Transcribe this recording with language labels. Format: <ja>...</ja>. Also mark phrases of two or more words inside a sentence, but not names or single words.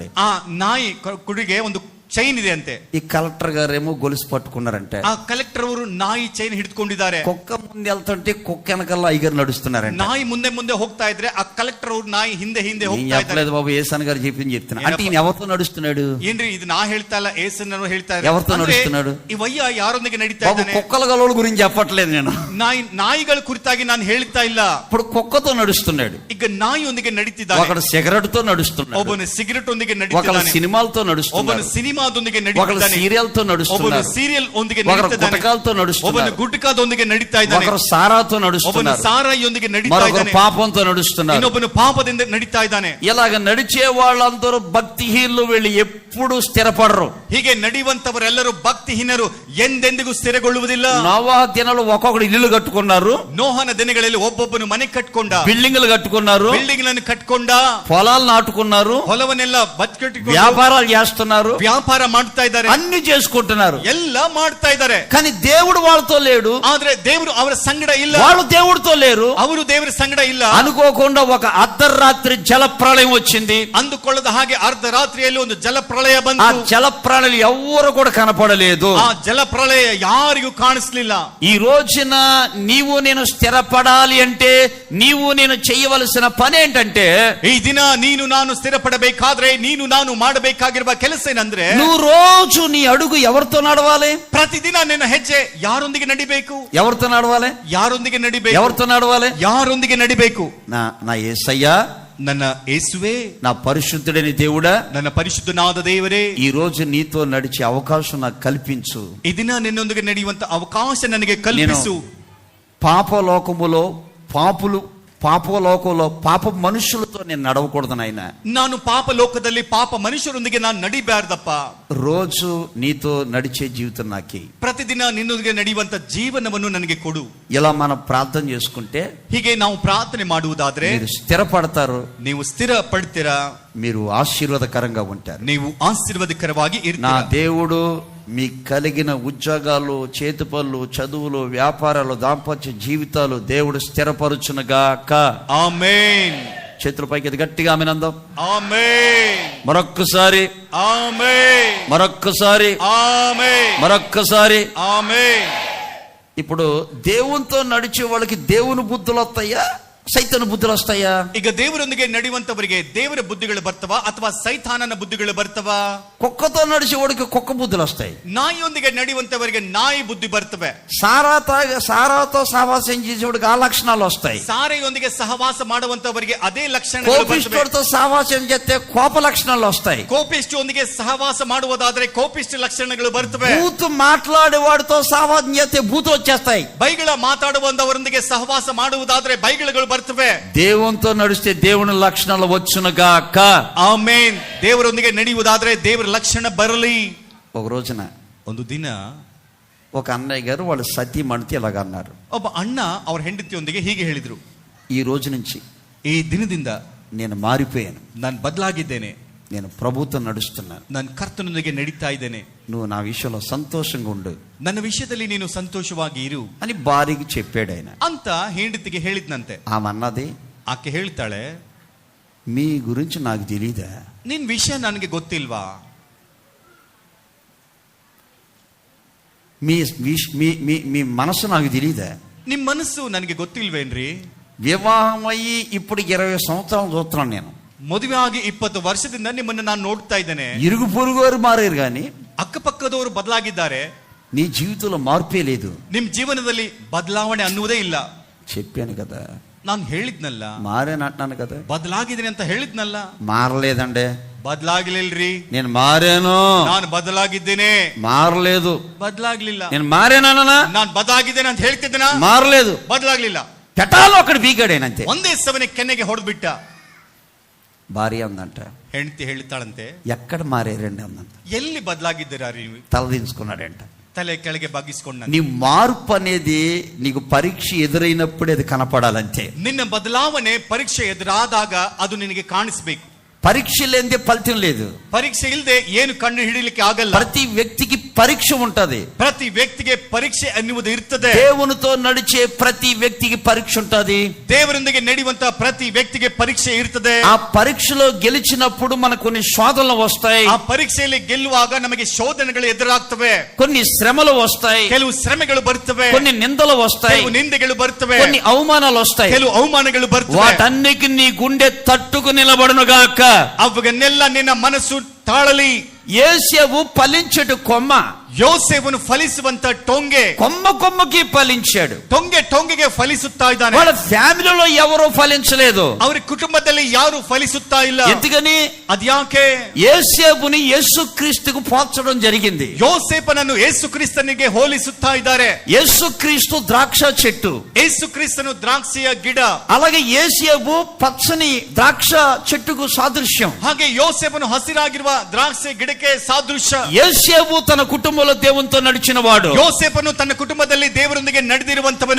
<kn>ಆ ನಾಯಿ ಕುಡಿಗೆ ಒಂದು ಚೈನ್ ಇದೆ ಅಂತೆ.</kn> <te>ఈ కలెక్టర్ గారేమో గొలుసు పట్టుకున్నారంటే</te> <kn>ಆ కలెక్టర్ ಅವರು ನಾಯಿ ಚೈನ್ ಹಿಡಿದುಕೊಂಡಿದ್ದಾರೆ.</kn> <te>కుక్క ముందు వెళ్తుంటే కుక్క వెనకాల ఐగర్ నడుస్తున్నారంట.</te> <kn>ನಾಯಿ ಮುಂದೆ ಹೋಗ್ತಾ ಇದ್ರೆ ఆ ಕಲೆಕ್టర్ ಅವರು నాಯಿ ಹಿಂದೆ ಹೋಗ್ತಾ ಇದ್ದಾರೆ.</kn> <te>చెప్పలేదు బాబు, ఏసన్ గారు చెప్తున్నా. అంటే ఈయన ఎవరితో నడుస్తున్నాడు?</te> <kn>ಏನ್ರಿ ಇದು ನಾ ಹೇಳ್ತಾ ಇಲ್ಲ, ಏಸನ್ನ ಹೇಳ್ತಾ ಇದ್ದಾರೆ.</kn> <te>ఎవరితో నడుస్తున్నాడు?</te> <kn>ಈ వయ్య యారొందిಗೆ నడిತಾ</kn> <te>బాబు</te> <kn>ಇದ್ದಾನೆ?</kn> <te>కుక్కల గలవుల గురించి చెప్పట్లేదు నేను.</te> <kn>నాయిಗಳ ಕುರಿತಾಗಿ ನಾನು ಹೇಳ್ತಾ ಇಲ್ಲ.</kn> <te>ఇప్పుడు కుక్కతో నడుస్తున్నాడు.</te> <kn>ಈಗ ನಾಯಿಯೊಂದಿಗೆ ನಡೀತಿದ್ದಾನೆ.</kn> <te>ఒకడు సిగరెట్ తో నడుస్తున్నాడు.</te> <kn>ಒಬ್ಬನು ಸಿಗರೆಟ್ ಒಂದಿಗೆ</kn> <te>ఒకడు</te> <kn>ನಡೀತಿದ್ದಾನೆ.</kn> <te>సినిమాలతో నడుస్తున్నాడు.</te> <kn>ಒಬ್ಬನು ಸಿನಿಮಾದೊಂದಿಗೆ</kn> <te>ఒకడు</te> <kn>ನಡೀತಿದ್ದಾನೆ.</kn> <te>సీరియల్ తో</te> <kn>ಒಬ್ಬನು</kn> <te>నడుస్తున్నాడు.</te> <kn>ಸೀರಿಯಲ್ ಒಂದಿಗೆ</kn> <te>ఒకడు</te> <kn>ನಡೀತಿದ್ದಾನೆ.</kn> <te>గుటకాలతో</te> <kn>ಒಬ್ಬನು</kn> <te>నడుస్తున్నాడు.</te> <kn>ಗುಟ್ಕಾದೊಂದಿಗೆ ನಡೀತಾ ಇದ್ದಾನೆ.</kn> <te>ఒకరు సారాతో</te> <kn>ಒಬ್ಬನು</kn> <te>నడుస్తున్నారు.</te> <kn>ಸಾರಾಯಿಯೊಂದಿಗೆ ನಡೀತಾ</kn> <te>మరొకరు</te> <kn>ಇದ್ದಾನೆ.</kn> <te>పాపంతో నడుస్తున్నారు.</te> <kn>ಇನ್ನೊಬ್ಬನು పాపದಿಂದ ನಡೀತಾ ಇದ್ದಾನೆ.</kn> <te>ఇలాగ నడిచే వాళ్ళందరూ భక్తిహీనులు, వీళ్ళు ఎప్పుడు స్థిరపడరు.</te> <kn>ಹೀಗೆ ನಡೆಯುವಂತವರೆಲ್ಲರೂ ಭಕ್ತಿಹೀನರು, ಎಂದೆಂದಿಗೂ ಸ್ಥಿರಗೊಳ್ಳುವುದಿಲ್ಲ.</kn> <te>నోవహు దినాల్లో ఒక్కొక్కడు ఇల్లు కట్టుకున్నారు.</te> <kn>ನೋಹನ ದಿನಗಳಲ್ಲಿ ಒಬ್ಬೊಬ್ಬನು ಮನೆ ಕಟ್ಕೊಂಡ,</kn> <te>బిల్డింగ్లు కట్టుకున్నారు,</te> <kn>ಬಿಲ್ಡಿಂಗ್ ಗಳನ್ನು ಕಟ್ಕೊಂಡ,</kn> <te>పొలాలు నాటుకున్నారు,</te> <kn>ಹೊಲವನ್ನೆಲ್ಲ ಬಚ್ಕಟ್ಟಿಕೊಂಡು</kn> <te>వ్యాపారాలు చేస్తున్నారు,</te> <kn>ವ್ಯಾಪಾರ ಮಾಡ್ತಾ ಇದ್ದಾರೆ,</kn> <te>అన్ని చేసుకుంటున్నారు.</te> <kn>ಎಲ್ಲ ಮಾಡ್ತಾ ಇದ್ದಾರೆ.</kn> <te>కానీ దేవుడు వాళ్ళతో లేడు.</te> <kn>ಆದ್ರೆ ದೇವರು ಅವರ ಸಂಗಡ ಇಲ್ಲ.</kn> <te>వాళ్ళు దేవుడితో లేరు.</te> <kn>ಅವರು ದೇವರ ಸಂಗಡ ಇಲ್ಲ.</kn> <te>అనుకోకుండా ఒక అర్ధరాత్రి జల ప్రళయం వచ్చింది.</te> <kn>ಅಂದುಕೊಳ್ಳದ ಹಾಗೆ ಅರ್ಧ ರಾತ್ರಿಯಲ್ಲಿ ಒಂದು ಜಲ ಪ್ರಳಯ</kn> <te>ఆ</te> <kn>ಬಂತು.</kn> <te>జల ప్రళయం ఎవ్వరు కూడా కనపడలేదు.</te> <kn>ಆ ಜಲ ಪ್ರಳಯ ಯಾರಿಗೂ ಕಾಣಿಸ್ಲಿಲ್ಲ.</kn> <te>ఈ రోజున నీవు నేను స్థిరపడాలి అంటే నీవు నేను చేయవలసిన పని ఏంటంటే,</te> <kn>ಈ ದಿನ ನೀನು ನಾನು ಸ್ಥಿರಪಡಬೇಕಾದ್ರೆ ನೀನು ನಾನು ಮಾಡಬೇಕಾಗಿರುವ ಕೆಲಸ ಏನಂದ್ರೆ,</kn> <te>నువ్వు రోజు నీ అడుగు ఎవరితో నడవాలి?</te> <kn>ಪ್ರತಿದಿನ ನಿನ್ನ ಹೆಜ್ಜೆ ಯಾರೊಂದಿಗೆ ನಡಿಬೇಕು?</kn> <te>ఎవరితో నడవాలి?</te> <kn>ಯಾರೊಂದಿಗೆ ನಡಿಬೇಕು?</kn> <te>ఎవరితో నడవాలి?</te> <kn>ಯಾರೊಂದಿಗೆ ನಡಿಬೇಕು?</kn> <te>నా యేసయ్యా,</te> <kn>ನನ್ನ ಯೇಸುವೇ,</kn> <te>నా పరిశుద్ధుడైన దేవుడా,</te> <kn>ನನ್ನ ಪರಿಶುದ್ಧನಾದ ದೇವರೇ,</kn> <te>ఈ రోజు నీతో నడిచే అవకాశం నాకు కల్పించు.</te> <kn>ಈ ದಿನ ನಿನ್ನೊಂದಿಗೆ ನಡೆಯುವಂತ ಅವಕಾಶ ನನಗೆ ಕಲ್ಪಿಸು.</kn> <te>పాపలోకములో పాపలోకంలో పాప మనుషులతో నేను నడవకూడదు నాయన.</te> <kn>ನಾನು ಪಾಪ ಲೋಕದಲ್ಲಿ ಪಾಪ ಮನುಷ್ಯರೊಂದಿಗೆ ನಾನು ನಡಿಬಾರ್ದಪ್ಪ.</kn> <te>రోజు నీతో నడిచే జీవితం నాకి.</te> <kn>ಪ್ರತಿದಿನ ನಿನ್ನೊಂದಿಗೆ ನಡೆಯುವಂತ ಜೀವನವನ್ನು ನನಗೆ ಕೊಡು.</kn> <te>ఇలా మనం ప్రార్థన చేసుకుంటే,</te> <kn>ಹೀಗೆ ನಾವು ಪ್ರಾರ್ಥನೆ ಮಾಡುವುದಾದ್ರೆ</kn> <te>మీరు స్థిరపడతారు,</te> <kn>ನೀವು ಸ್ಥಿರ ಪಡ್ತೀರಾ,</kn> <te>మీరు ఆశీర్వాదకరంగా ఉంటారు.</te> <kn>ನೀವು ಆಶೀರ್ವಾದಕರವಾಗಿ</kn> <te>నా</te> <kn>ಇರ್ತೀರಾ.</kn> <te>దేవుడు మీకు కలిగిన ఉద్యోగాలు, చేతి పనులు, చదువులు, వ్యాపారాలు, దాంపత్య జీవితాలు దేవుడు స్థిరపరచునుగాక. ఆమేన్. చేతుల పైకి గట్టిగా ఆమేనందాం. ఆమేన్. మరొక్కసారి ఆమేన్. మరొక్కసారి ఆమేన్. మరొక్కసారి ఆమేన్. ఇప్పుడు దేవునితో నడిచే వాళ్ళకి దేవుని బుద్ధులు వస్తాయా, సైతాను బుద్ధులు వస్తాయా?</te> <kn>ಈಗ ದೇವರೊಂದಿಗೆ ನಡೆಯುವಂತವರಿಗೆ ದೇವರ ಬುದ್ಧಿಗಳು ಬರ್ತವಾ ಅಥವಾ ಸೈತಾನನ ಬುದ್ಧಿಗಳು ಬರ್ತವಾ?</kn> <te>కుక్కతో నడిచేవాడికి కుక్క బుద్ధులు వస్తాయి.</te> <kn>ನಾಯಿಯೊಂದಿಗೆ ನಡೆಯುವಂತವರಿಗೆ ನಾಯಿ బుద్ధి ಬರ್ತವೆ.</kn> <te>సారాతో సహవాసం చేసేవాడికి ఆ లక్షణాలు వస్తాయి.</te> <kn>ಸಾರೆಯೊಂದಿಗೆ ಸಹವಾಸ ಮಾಡುವಂತವರಿಗೆ ಅದೇ ಲಕ್ಷಣಗಳು ಬರ್ತವೆ.</kn> <te>కోపిష్ఠుడితో సహవాసం చేస్తే కోప లక్షణాలు వస్తాయి.</te> <kn>ಕೋಪಿಷ್ಠೊಂದಿಗೆ ಸಹವಾಸ ಮಾಡುವುದಾದ್ರೆ ಕೋಪಿಷ್ಠ ಲಕ್ಷಣಗಳು ಬರ್ತವೆ.</kn> <te>బూతు మాట్లాడేవాడితో సహవాసం చేస్తే బూతులు వచ్చేస్తాయి.</te> <kn>ಬೈಗಳ ಮಾತಾಡುವಂತವರೊಂದಿಗೆ ಸಹವಾಸ ಮಾಡುವುದಾದ್ರೆ ಬೈಗಳುಗಳು ಬರ್ತವೆ.</kn> <te>దేవునితో నడిస్తే దేవుని లక్షణాలు వచ్చునుగాక.</te> <kn>ಆಮೆನ್. ದೇವರೊಂದಿಗೆ ನಡೆಯುವುದಾದ್ರೆ ದೇವರ ಲಕ್ಷಣ ಬರಲಿ.</kn> <te>ఒక రోజున</te> <kn>ಒಂದು ದಿನ</kn> <te>ఒక అన్నయ్య గారు వాళ్ళ సతీమణితో ఇలాగ అన్నారు.</te> <kn>ಒಬ್ಬ ಅಣ್ಣ ಅವ್ರ ಹೆಂಡತಿಯೊಂದಿಗೆ ಹೀಗೆ ಹೇಳಿದ್ರು,</kn> <te>ఈ రోజు నుంచి</te> <kn>ಈ ದಿನದಿಂದ</kn> <te>నేను మారిపోయాను,</te> <kn>ನಾನು ಬದಲಾಗಿದ್ದೇನೆ,</kn> <te>నేను ప్రభుత్వం నడుస్తున్నాను,</te> <kn>ನಾನು ಕರ್ತನೊಂದಿಗೆ ನಡೀತಾ ಇದ್ದೇನೆ,</kn> <te>నువ్వు నా విషయంలో సంతోషంగా ఉండు</te> <kn>ನನ್ನ ವಿಷಯದಲ್ಲಿ ನೀನು ಸಂತೋಷವಾಗಿ ಇರು</kn> <te>అని భార్యకి చెప్పాడు ఆయన.</te> <kn>ಅಂತ ಹೆಂಡತಿಗೆ ಹೇಳಿದ್ನಂತೆ.</kn> <te>ఆమె అన్నది,</te> <kn>ಆಕೆ ಹೇಳ್ತಾಳೆ,</kn> <te>మీ గురించి నాకు తెలీదా,</te> <kn>ನಿನ್ ವಿಷಯ ನನಗೆ ಗೊತ್ತಿಲ್ವಾ,</kn> <te>మీ మీ మీ మీ మనసు నాకు తెలీదా,</te> <kn>ನಿಮ್ ಮನಸ್ಸು ನನಗೆ ಗೊತ್ತಿಲ್ವೇನ್ರಿ,</kn> <te>వివాహం అయ్యి ఇప్పుడు 20 సంవత్సరాలు చూస్తున్నాను నేను,</te> <kn>ಮದುವೆ ಆಗಿ 20 ವರ್ಷದಿಂದ ನಿಮ್ಮನ್ನ ನಾನು ನೋಡ್ತಾ ಇದ್ದೇನೆ,</kn> <te>ఇరుగు పొరుగు వారు మారారు కానీ</te> <kn>ಅಕ್ಕಪಕ್ಕದವರು ಬದಲಾಗಿದ್ದಾರೆ,</kn> <te>నీ జీవితంలో మార్పే లేదు.</te> <kn>ನಿಮ್ ಜೀವನದಲ್ಲಿ ಬದಲಾವಣೆ ಅನ್ನುವುದೇ ಇಲ್ಲ.</kn> <te>చెప్పాను కదా,</te> <kn>ನಾನು ಹೇಳಿದ್ನಲ್ಲ,</kn> <te>మారేనంటున్నాను కదా,</te> <kn>ಬದಲಾಗಿದ್ದೀನಿ ಅಂತ ಹೇಳಿದ್ನಲ್ಲ,</kn> <te>మారలేదండి,</te> <kn>ಬದಲಾಗ್ಲಿಲ್ರಿ,</kn> <te>నేను మారాను,</te> <kn>ನಾನು ಬದಲಾಗಿದ್ದೇನೆ,</kn> <te>మారలేదు,</te> <kn>ಬದಲಾಗ್ಲಿಲ್ಲ,</kn> <te>నేను మారానన్నా,</te> <kn>ನಾನು ಬದಲಾಗಿದ್ದೇನೆ ಅಂತ ಹೇಳ್ತಿದ್ದೇನ,</kn> <te>మారలేదు,</te> <kn>ಬದಲಾಗ್ಲಿಲ್ಲ.</kn> <te>పెటాలో అక్కడ బీగాడేనంతే.</te> <kn>ಒಂದೇ ಸವನೆ ಕೆನ್ನೆಗೆ ಹೊಡೆದ್ಬಿಟ್ಟ.</kn> <te>భార్య అందంట,</te> <kn>ಹೆಂಡತಿ ಹೇಳ್ತಾಳಂತೆ,</kn> <te>ఎక్కడ మారేరండి అందంట.</te> <kn>ಎಲ್ಲಿ ಬದಲಾಗಿದ್ದೀರಾ ನೀವು,</kn> <te>తలదించుకున్నాడంట.</te> <kn>ತಲೆ ಕೆಳಗೆ ಬಗ್ಗಿಸ್ಕೊಂಡ.</kn> <te>నీ మార్పు అనేది నీకు పరీక్ష ఎదురైనప్పుడే అది కనపడాలంతే.</te> <kn>ನಿನ್ನ ಬದಲಾವಣೆ ಪರೀಕ್ಷೆ ಎದುರಾದಾಗ ಅದು ನಿನಗೆ ಕಾಣಿಸ್ಬೇಕು.</kn> <te>పరీక్ష లేనిదే ఫలితం లేదు.</te> <kn>ಪರೀಕ್ಷೆ ಇಲ್ಲದೆ ಏನು ಕಂಡು ಹಿಡಿಯಲಿಕ್ಕೆ ಆಗಲ್ಲ.</kn> <te>ప్రతి వ్యక్తికి పరీక్ష ఉంటది.</te> <kn>ಪ್ರತಿ ವ್ಯಕ್ತಿಗೆ ಪರೀಕ್ಷೆ ಅನ್ನುವುದು ಇರ್ತದೆ.</kn> <te>దేవునితో నడిచే ప్రతి వ్యక్తికి పరీక్ష ఉంటది.</te> <kn>ದೇವರೊಂದಿಗೆ ನಡೆಯುವಂತ ಪ್ರತಿ ವ್ಯಕ್ತಿಗೆ ಪರೀಕ್ಷೆ ಇರ್ತದೆ.</kn> <te>ఆ పరీక్షలో గెలిచినప్పుడు మనకు కొన్ని శోధనలు వస్తాయి.</te> <kn>ಆ ಪರೀಕ್ಷೆಯಲ್ಲಿ ಗೆಲ್ಲುವಾಗ ನಮಗೆ ಶೋಧನೆಗಳು ಎದುರಾಗ್ತವೆ,</kn> <te>కొన్ని శ్రమలు వస్తాయి,</te> <kn>ಕೆಲವು ಶ್ರಮೆಗಳು ಬರ್ತವೆ,</kn> <te>కొన్ని నిందలు వస్తాయి,</te> <kn>ಕೆಲವು ನಿಂದೆಗಳು ಬರ್ತವೆ,</kn> <te>కొన్ని అవమానాలు వస్తాయి.</te> <kn>ಕೆಲವು ಅವಮಾನಗಳು ಬರ್ತವೆ.</kn> <te>వాటన్నిటికి నీ గుండె తట్టుకు నిలబడునుగాక.</te> <kn>ಅವನ್ನೆಲ್ಲ ನಿನ್ನ ಮನಸ್ಸು ತಾಳಲಿ.</kn> <te>యేసేపు ఫలించడు కొమ్మ,</te> <kn>ಯೋಸೇಫನು ಫಲಿಸುವಂತ ಟೊಂಗೆ,</kn> <te>కొమ్మ కొమ్మకి ఫలించాడు.</te> <kn>ಟೊಂಗೆ ಟೊಂಗೆಗೆ ಫಲಿಸುತ್ತಾ ಇದ್ದಾನೆ.</kn> <te>వాళ్ళ ఫ్యామిలీలో ఎవరూ ఫలించలేదు.</te> <kn>ಅವರ ಕುಟುಂಬದಲ್ಲಿ ಯಾರು ಫಲಿಸುತ್ತಾ ಇಲ್ಲ.</kn> <te>ఎందుకని?</te> <kn>ಅದ್ಯಾಕೆ?</kn> <te>యేసేపుని యేసుక్రీస్తుకు పోల్చడం జరిగింది.</te> <kn>ಯೋಸೇಫನನ್ನು ಯೇಸು ಕ್ರಿಸ್ತನಿಗೆ ಹೋಲಿಸುತ್ತಾ ಇದ್ದಾರೆ.</kn> <te>యేసుక్రీస్తు ద్రాక్ష చెట్టు,</te> <kn>ಯೇಸು ಕ್ರಿಸ್ತನು ದ್ರಾಕ್ಷಿಯ ಗಿಡ,</kn> <te>అలాగే యేసేపు పచ్చని ద్రాక్ష చెట్టుకు సాదృశ్యం.</te> <kn>ಹಾಗೆ ಯೋಸೇಫನು ಹಸಿರಾಗಿರುವ ದ್ರಾಕ್ಷಿ ಗಿಡಕ್ಕೆ ಸಾದೃಶ್ಯ.</kn> <te>యేసేపు తన కుటుంబంలో దేవునితో నడిచిన వాడు.</te> <kn>ಯೋಸೇಫನು ತನ್ನ ಕುಟುಂಬದಲ್ಲಿ ದೇವರೊಂದಿಗೆ ನಡೆದಿರುವಂತವನು.</kn>